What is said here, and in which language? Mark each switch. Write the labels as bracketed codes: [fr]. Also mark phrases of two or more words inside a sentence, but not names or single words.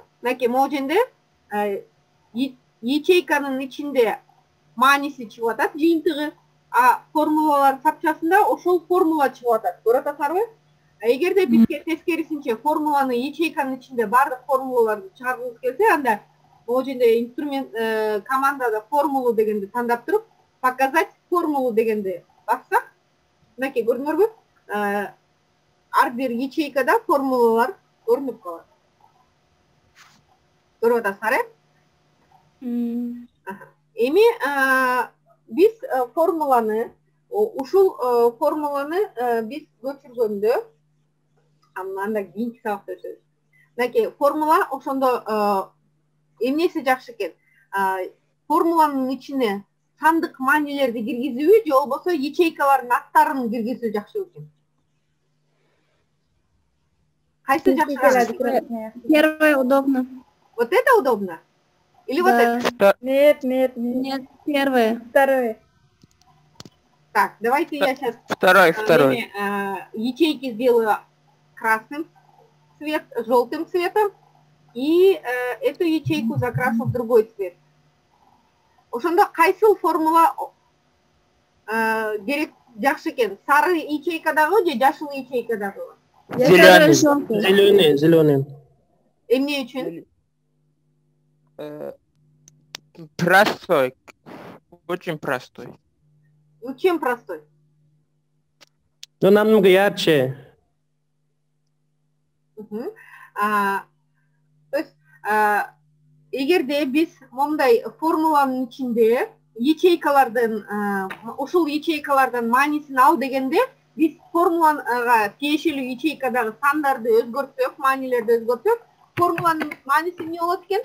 [ky] Мынакей могул жерде ячейканын ичинде мааниси чыгып атат, жыйынтыгы. Формулалар сапчасында ошол формула чыгып атат. Көрүп атасыздарбы? Эгерде бизге тескерисинче формуланы ячейканын ичинде бардык формулаларды чыгаргыбыз келсе, анда могул жерде инструмент командада формулу дегенди тандап туруп, [ru] показать формулу [ky] дегенди бассак, мынакей көрдүңөрбү? Ар бир ячейкада формулалар көрүнүп калат. Көрүп атасыздар, Эми биз формуланы, ушул формуланы биз көчүргөндө, анда кийинки сабакта өтөбүз. Мынакей формула ошондо эмнеси жакшы экен? Формуланын ичине сандык маанилерди киргизүүбү же болбосо ячейкалардын аттарын киргизүү жакшы экен? Кайсы жакшыраак? [ru] Первое удобно. Вот это удобно? Или вот это? Нет. Нет, первое. Второе. Так, давайте я сейчас Второй. ячейки сделаю красным цвет, желтым цветом, и эту ячейку закрашу в другой цвет. [ky] Ошондо кайсыл формула керек жакшы экен? Сары ячейкадагы же жашыл ячейкадагы? [ru] Зеленый. [ky] Эмне үчүн? [ru] Простой. Очень простой. Ну, чем простой? Но намного ярче. То есть, [ky] эгерде биз мондай формуланын ичинде ячейкалардын, ушул ячейкалардын маанисин ал дегенде, биз формулага тиешелүү ячейкадагы сандарды өзгөртсөк, маанилерди өзгөртсөк, формуланын мааниси эмне болот экен?